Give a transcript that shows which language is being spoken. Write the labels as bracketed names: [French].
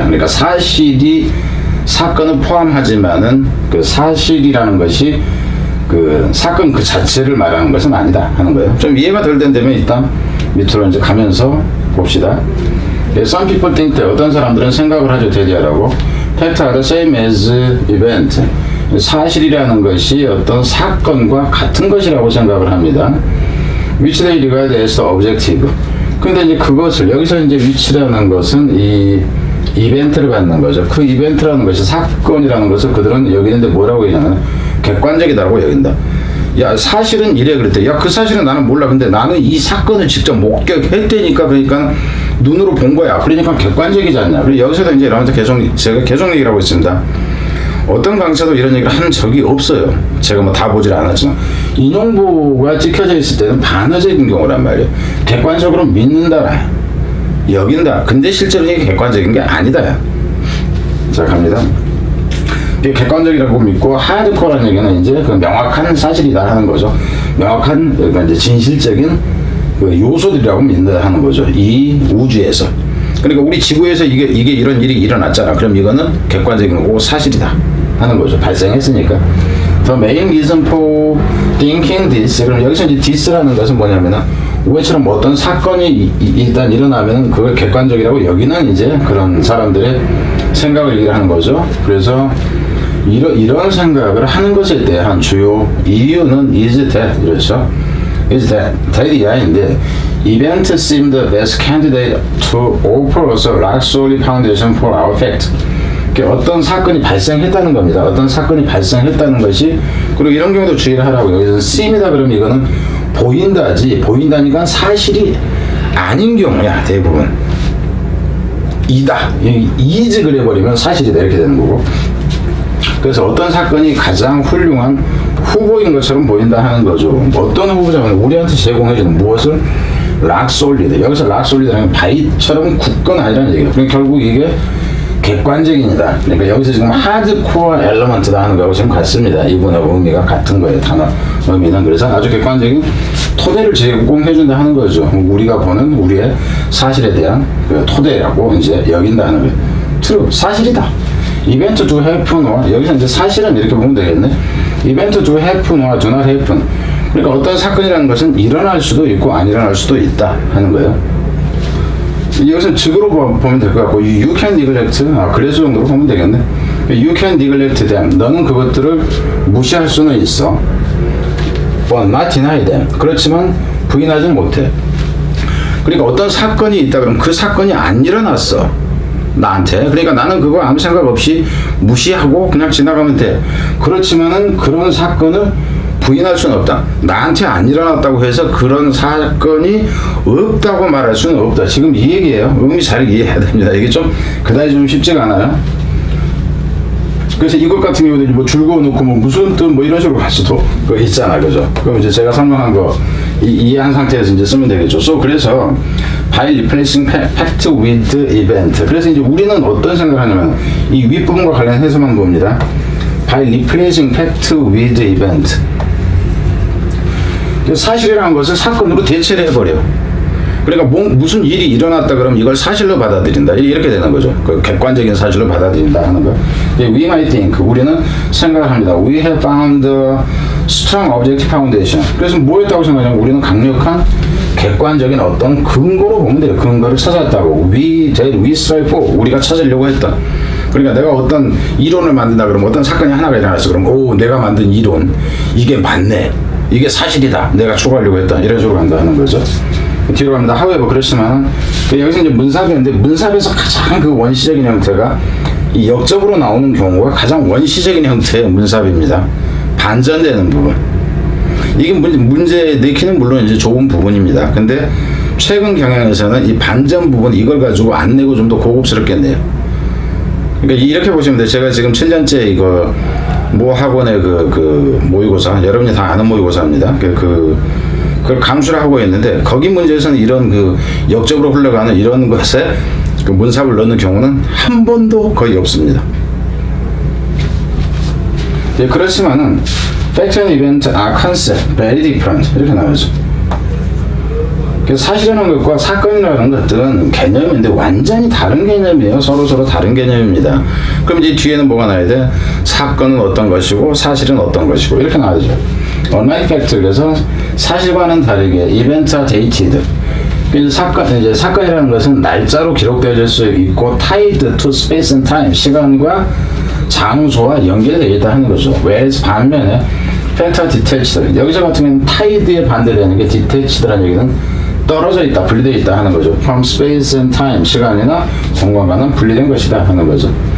[Korean] 그러니까 사실이 사건을 포함하지만은 그 사실이라는 것이 그 사건 그 자체를 말하는 것은 아니다 하는 거예요. 좀 이해가 덜 된다면 일단 밑으로 이제 가면서 봅시다. [English] Some people think that, [Korean] 어떤 사람들은 생각을 하죠, 대리하라고. [English] Fact are the same as event. [Korean] 사실이라는 것이 어떤 사건과 같은 것이라고 생각을 합니다. [English] Which they regard as objective. [Korean] 근데 이제 그것을, 여기서 이제 which라는 것은 이 이벤트를 갖는 거죠. 그 이벤트라는 것이 사건이라는 것을 그들은 여기는데 뭐라고 얘기하냐면 객관적이다라고 여긴다. 야, 사실은 이래 그랬대. 야, 그 사실은 나는 몰라. 근데 나는 이 사건을 직접 목격했다니까, 그러니까 눈으로 본 거야. 그러니까 객관적이지 않냐. 그리고 여기서도 이제 이러면서 제가 계속 얘기를 하고 있습니다. 어떤 강사도 이런 얘기를 한 적이 없어요. 제가 다 보질 않았지만. 인용부가 찍혀져 있을 때는 반어적인 경우란 말이에요. 객관적으로 믿는다라, 여긴다. 근데 실제로 이게 객관적인 게 아니다. 자, 갑니다. 이게 객관적이라고 믿고, 하드코어라는 얘기는 이제 그 명확한 사실이다 하는 거죠. 명확한, 그러니까 이제 진실적인 그 요소들이라고 믿는다 하는 거죠. 이 우주에서. 그러니까 우리 지구에서 이게 이런 일이 일어났잖아. 그럼 이거는 객관적인 거고 사실이다 하는 거죠. 발생했으니까. [English] The main reason for thinking this. [Korean] 그럼 여기서 이제 this라는 것은 뭐냐면은, 우회처럼 어떤 사건이 일단 일어나면은 그걸 객관적이라고 여기는 이제 그런 사람들의 생각을 얘기를 하는 거죠. 그래서 이런 생각을 하는 것에 대한 주요 이유는 [English] is that, [Korean] 그렇죠? [English] is that [Korean] 이하인데, [English] event seemed the best candidate to offer us a rock solid foundation for our fact. [Korean] 어떤 사건이 발생했다는 겁니다. 어떤 사건이 발생했다는 것이, 그리고 이런 경우도 주의를 하라고. 여기서 seem이다 그러면 이거는 보인다지, 보인다니까 사실이 아닌 경우야, 대부분. 이다, is 그래버리면 사실이다 이렇게 되는 거고. 그래서 어떤 사건이 가장 훌륭한 후보인 것처럼 보인다 하는 거죠. 어떤 후보자면 우리한테 제공해주는 무엇을? 락솔리드. 여기서 락솔리드라는 바위처럼 굳건하다는 얘기예요. 그러니까 결국 이게 객관적인이다. 그러니까 여기서 지금 하드코어 엘러먼트다 하는 거하고 지금 같습니다. 이분하고 의미가 같은 거예요, 단어 의미는. 그래서 아주 객관적인 토대를 제공해준다 하는 거죠. 우리가 보는 우리의 사실에 대한 그 토대라고 이제 여긴다는 거예요. true, 사실이다. [English] event to happen, [Korean] 여기서 이제 사실은 이렇게 보면 되겠네. [English] event to happen or do not happen. [Korean] 그러니까 어떤 사건이라는 것은 일어날 수도 있고 안 일어날 수도 있다 하는 거예요. 여기서 즉으로 보면 될 것 같고, [English] you can neglect, [Korean] 그래서 정도로 보면 되겠네. [English] You can neglect them. [Korean] 너는 그것들을 무시할 수는 있어. [English] But not deny them. [Korean] 그렇지만 부인하지 못해. 그러니까 어떤 사건이 있다 그러면 그 사건이 안 일어났어. 나한테. 그러니까 나는 그거 아무 생각 없이 무시하고 그냥 지나가면 돼. 그렇지만은 그런 사건을 부인할 수는 없다. 나한테 안 일어났다고 해서 그런 사건이 없다고 말할 수는 없다. 지금 이 얘기예요. 의미 잘 이해해야 됩니다. 이게 좀 그다지 좀 쉽지가 않아요. 그래서 이것 같은 경우는 뭐 줄 그어놓고 뭐 무슨 뜻 뭐 이런 식으로 할 수도 있잖아, 그죠? 그럼 이제 제가 설명한 거 이해한 상태에서 이제 쓰면 되겠죠. 그래서 [English] by replacing fact with event. [Korean] 그래서 이제 우리는 어떤 생각을 하냐면 이 윗부분과 관련해서만 봅니다. [English] by replacing fact with event. [Korean] 사실이라는 것을 사건으로 대체를 해버려. 그러니까 무슨 일이 일어났다 그러면 이걸 사실로 받아들인다. 이렇게 되는 거죠. 그 객관적인 사실로 받아들인다 하는 거. [English] We might think, [Korean] 우리는 생각을 합니다. [English] We have found a strong objective foundation. [Korean] 그래서 뭐 했다고 생각하냐면 우리는 강력한 객관적인 어떤 근거로 보면 돼요. 근거를 찾았다고. [English] We strive for, [Korean] 우리가 찾으려고 했다. 그러니까 내가 어떤 이론을 만든다 그러면 어떤 사건이 하나가 일어났어. 그럼 오, 내가 만든 이론 이게 맞네. 이게 사실이다. 내가 추구하려고 했다. 이런 식으로 간다 하는 거죠. 뒤로 갑니다. however, 그렇지만 여기서 이제 문사배인데 문사배에서 가장 그 원시적인 형태가 이 역접으로 나오는 경우가 가장 원시적인 형태의 문사배입니다. 반전되는 부분. 이게 문제 내키는 물론 이제 좋은 부분입니다. 근데 최근 경향에서는 이 반전 부분 이걸 가지고 안 내고 좀 더 고급스럽게 내요. 그러니까 이렇게 보시면 돼요. 제가 지금 7년째 이거 모 학원의 그 모의고사, 여러분이 다 아는 모의고사입니다. 그걸 감수를 하고 있는데 거기 문제에서는 이런 그 역접으로 흘러가는 이런 것에 그 문sab을 넣는 경우는 한 번도 거의 없습니다. 예, 그렇지만은 [English] fact and event are concept, very different [Korean] 이렇게 나오죠. 사실이라는 것과 사건이라는 것들은 개념인데 완전히 다른 개념이에요. 서로 다른 개념입니다. 그럼 이제 뒤에는 뭐가 나와야 돼? 사건은 어떤 것이고 사실은 어떤 것이고 이렇게 나오죠. [English] Unlike fact, [Korean] 그래서 사실과는 다르게 [English] events are dated. [Korean] 이제 사건이라는 것은 날짜로 기록되어질 수 있고 [English] tied to space and time, [Korean] 시간과 장소와 연결되어 있다 하는 거죠. [English] whereas [Korean] 반면에 [English] fact are detached. [Korean] 여기서 같은 경우는 tied의 반대되는 게 detached라는 얘기는 떨어져 있다, 분리되어 있다 하는 거죠. [English] From space and time, [Korean] 시간이나 공간과는 분리된 것이다 하는 거죠.